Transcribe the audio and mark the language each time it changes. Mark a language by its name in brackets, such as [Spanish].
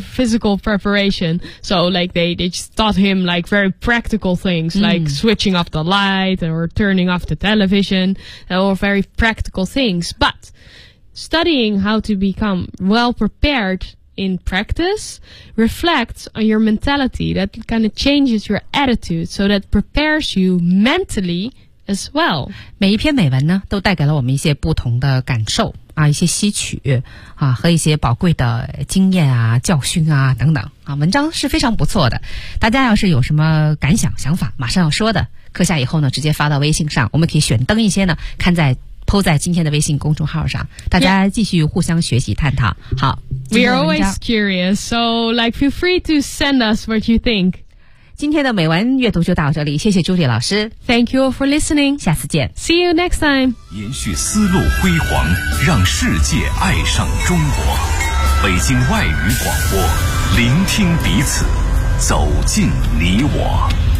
[English] Physical preparation. So like they just taught him like very practical things, like switching off the light or turning off the television. They were very practical things. But studying how to become well prepared in practice reflects on your mentality. That kind of changes your attitude, so that prepares you mentally as well. [Chinese] 每一篇美文呢都带给了我们一些不同的感受啊，一些吸取啊，和一些宝贵的经验啊、教训啊等等啊。文章是非常不错的，大家要是有什么感想想法马上要说的，课下以后呢直接发到微信上，我们可以选登一些呢看在PO 在今天的微信公众号上，大家继续互相学习探讨。好， [English] We are always curious, so like feel free to send us what you think. [Chinese] 今天的美文阅读就到这里，谢谢朱莉老师。 [English] Thank you all for listening. [Chinese] 下次见。 [English] See you next time. [Chinese] 延续丝路辉煌，让世界爱上中国。北京外语广播，聆听彼此，走进你我。